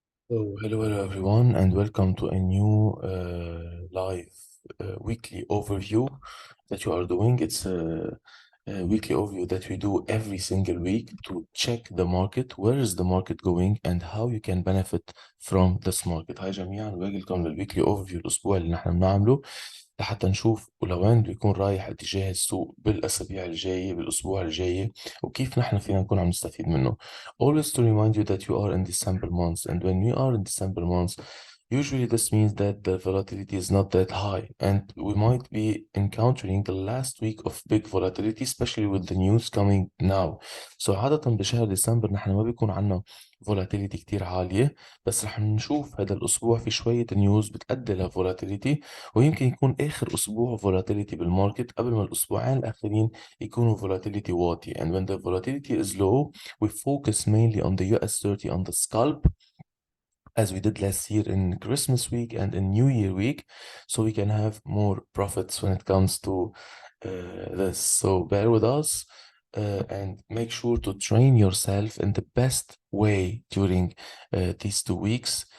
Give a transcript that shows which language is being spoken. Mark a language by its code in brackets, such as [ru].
[en] So, hello everyone, and welcome to a new live weekly overview that you are doing. It's a weekly overview that we do every single week to check the market, where is the market going, and how you can benefit from this market. [ar] هاي جميعا welcome للweekly overview الأسبوع اللي نحن بنعمله لحتى نشوف ولوين بيكون رايح اتجاه السوق بالأسابيع الجاية بالأسبوع الجاي وكيف نحن فينا نكون عم نستفيد منه. [en] Always to remind you that you are in December months, and when we are in December months, usually this means that the volatility is not that high, and we might be encountering the last week of big volatility, especially with the news coming now. [ar] So عادة بشهر ديسمبر نحن ما بيكون عنا volatility كتير عالية، بس رح نشوف هذا الأسبوع في شوية نيوز بتأدي لفولاتيليتي، ويمكن يكون آخر أسبوع volatility بالماركت قبل ما الأسبوعين الآخرين يكونوا volatility واطي. [en] And when the volatility is low, we focus mainly on the US 30 on the scalp, as we did last year in Christmas week and in New Year week, so we can have more profits when it comes to this. So bear with us and make sure to train yourself in the best way during these 2 weeks.